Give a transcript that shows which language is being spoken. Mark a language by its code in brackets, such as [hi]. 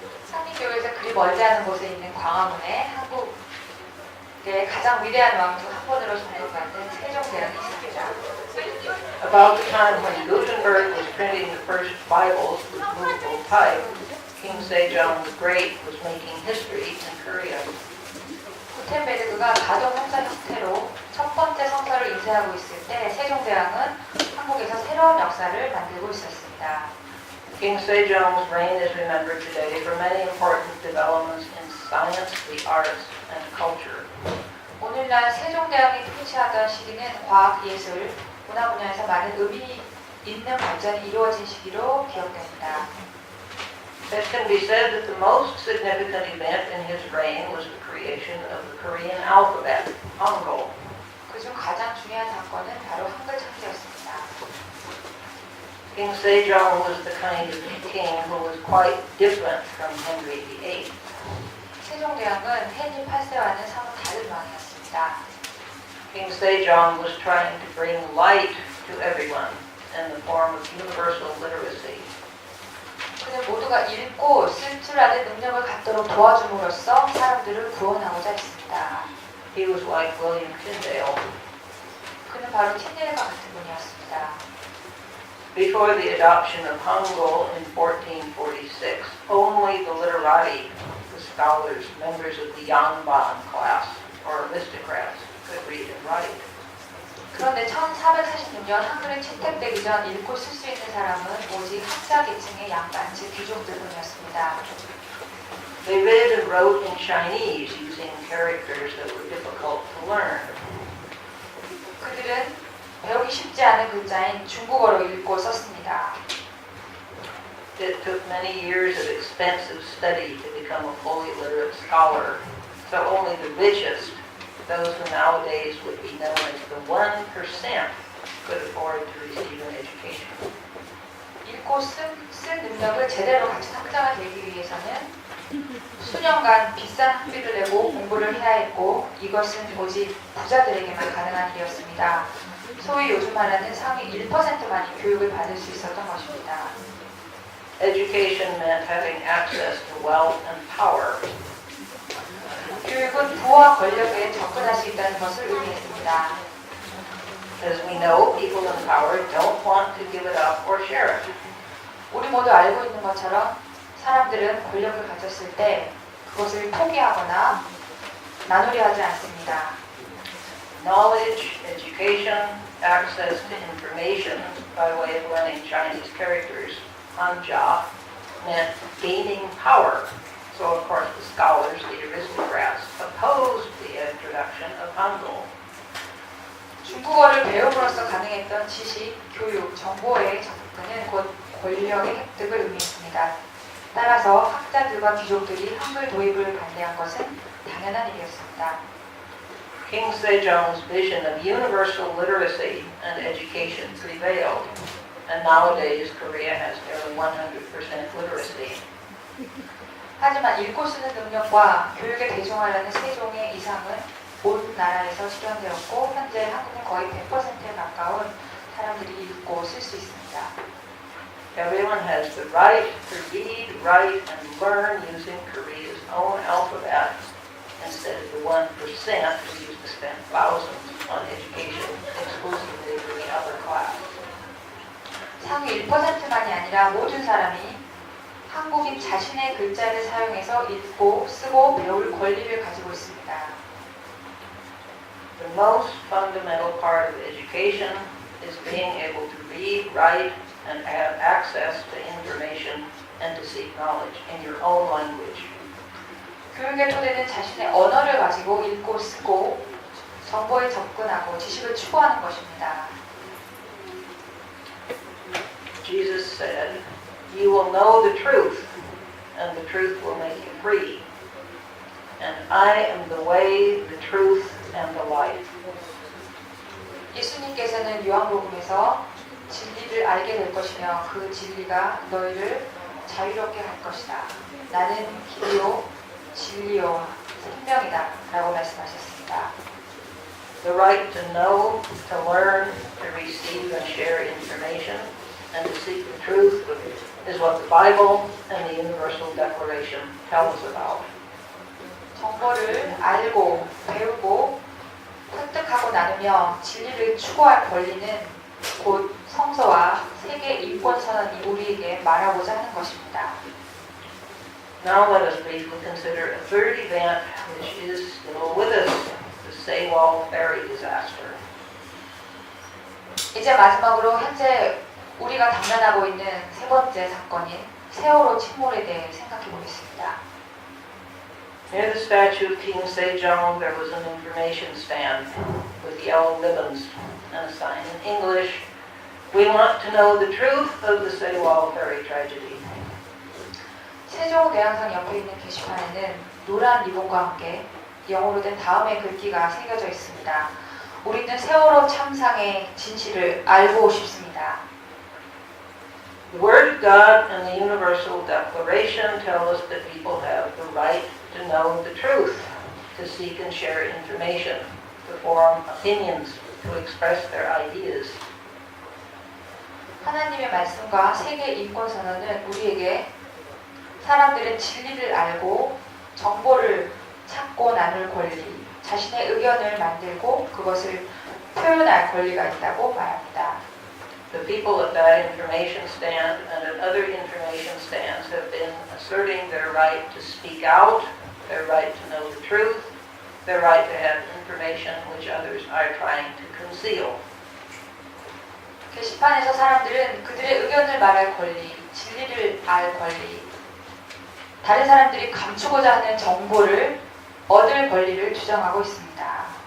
[ko] 상민교회에서 그리 멀지 않은 곳에 있는 광화문에 한국의 가장 위대한 왕 중 한 번으로 존경받는 세종대왕이 있습니다. [en] About the time when Gutenberg was printing the first Bibles with movable type, King Sejong the Great was making history in Korea. [ko] 구텐베르그가 가동 형사 형태로 첫 번째 성서를 인쇄하고 있을 때 세종대왕은 한국에서 새로운 역사를 만들고 있었습니다. [en] King Sejong's reign is remembered today for many important developments in science, the arts, and culture. [ko] 오늘날 세종대왕이 통치하던 시기는 과학, 예술, 문화 분야에서 많은 의미 있는 발전이 이루어진 시기로 기억됩니다. [en] It can be said that the most significant event in his reign was the creation of the Korean alphabet, Hangul. [ko] 그중 가장 중요한 사건은 바로 한글 창제였습니다. [en] King Sejong was the kind of king who was quite different from Henry VIII. [ko] 세종대왕은 헨리 8세와는 사뭇 다른 왕이었습니다. [en] King Sejong was trying to bring light to everyone in the form of universal literacy. [ko] 그는 모두가 읽고 쓸 줄 아는 능력을 갖도록 도와줌으로써 사람들을 구원하고자 했습니다. [en] He was like William Tyndale. [ko] 그는 바로 틴데일과 같은 분이었습니다. [en] Before the adoption of Hangul in 1446, only the literati, the scholars, members of the Yangban class, or aristocrats, could read and write. [ko] 그런데 1446년 한글이 채택되기 전 읽고 쓸 수 있는 사람은 오직 학자 계층의 양반, 즉 귀족들뿐이었습니다. [en] They read and wrote in Chinese using characters that were difficult to learn. [ko] 그들은 배우기 쉽지 않은 글자인 중국어로 읽고 썼습니다. [en] It took many years of expensive study to become a fully literate scholar, so only the richest those who nowadays would be known as the 1% could afford to receive an education. [ko] 읽고 쓸 능력을 제대로 갖춘 학자가 되기 위해서는 수년간 비싼 학비를 내고 공부를 해야 했고 이것은 오직 부자들에게만 가능한 일이었습니다. 소위 요즘 말하는 상위 1%만이 교육을 받을 수 있었던 것입니다. [en] Education meant having access to wealth and power. [ko] 교육은 부와 권력에 접근할 수 있다는 것을 의미했습니다. [en] As we know, people in power don't want to give it up or share it. [ko] 우리 모두 알고 있는 것처럼 사람들은 권력을 가졌을 때 그것을 포기하거나 나누려 하지 않습니다. [en] Knowledge, education, access to information by way of learning Chinese characters, Hanja, meant gaining power. So of course the scholars, the aristocrats, opposed the introduction of Hangul. [ko] 중국어를 배움으로써 가능했던 지식, 교육, 정보의 접근은 곧 권력의 획득을 의미했습니다. 따라서 학자들과 귀족들이 한글 도입을 반대한 것은 당연한 일이었습니다. [en] King Sejong's vision of universal literacy and education prevailed, and nowadays Korea has nearly 100% literacy. [ko] 하지만 읽고 쓰는 능력과 교육에 대중하려는 세종의 이상은 온 나라에서 실현되었고 현재 한국은 거의 100%에 가까운 사람들이 읽고 쓸 수 있습니다. [en] Everyone has the right to read, write, and learn using Korea's own alphabet instead of the 1% who used to spend thousands on education exclusively for the upper class. [ko] 상위 1%만이 아니라 모든 사람이 한국인 자신의 글자를 사용해서 읽고 쓰고 배울 권리를 가지고 있습니다. [en] The most fundamental part of education is being able to read, write, and have access to information and to seek knowledge in your own language. [ko] 교육의 토대는 자신의 언어를 가지고 읽고 쓰고 정보에 접근하고 지식을 추구하는 것입니다. [en] Jesus said, "You will know the truth, and the truth will make you free. And I am the way, the truth, and the life." [ko] 예수님께서는 요한복음에서 진리를 알게 될 것이며 그 진리가 너희를 자유롭게 할 것이다. 나는 길이요 진리요 생명이다 라고 말씀하셨습니다. [en] The right to know, to learn, to receive and share information, and to seek the truth is what the Bible and the Universal Declaration tell us about. [ko] 정보를 알고 배우고 획득하고 나누며 진리를 추구할 권리는 곧 성서와 세계 인권 선언이 우리에게 말하고자 하는 것입니다. [en] Now let us briefly consider a third event which is still with us, the Sewol ferry disaster. [ko] 이제 마지막으로 현재 우리가 당면하고 있는 세 번째 사건인 세월호 침몰에 대해 생각해 보겠습니다. [en] Near the statue of King Sejong, there was an information stand with yellow ribbons and a sign in English, "We want to know the truth of the Sewol ferry tragedy." [ko] 세종 대왕상 옆에 있는 게시판에는 노란 리본과 함께 영어로 된 다음의 글귀가 새겨져 있습니다. 우리는 세월호 참상의 진실을 알고 싶습니다. [en] The Word of God and the Universal Declaration tell us that people have the right to know the truth, to seek and share information, to form opinions, to express their ideas. [ko] 하나님의 말씀과 세계 인권 선언은 우리에게 사람들은 진리를 알고 정보를 찾고 나눌 권리, 자신의 의견을 만들고 그것을 표현할 권리가 있다고 말합니다. [en] The people at that information stand and at other information stands have been asserting their right to speak out, their right to know the truth, their right to have information which others are trying to conceal. [ko] 게시판에서 사람들은 그들의 의견을 말할 권리, 진리를 알 권리, 다른 사람들이 감추고자 하는 정보를 얻을 권리를 주장하고 있습니다.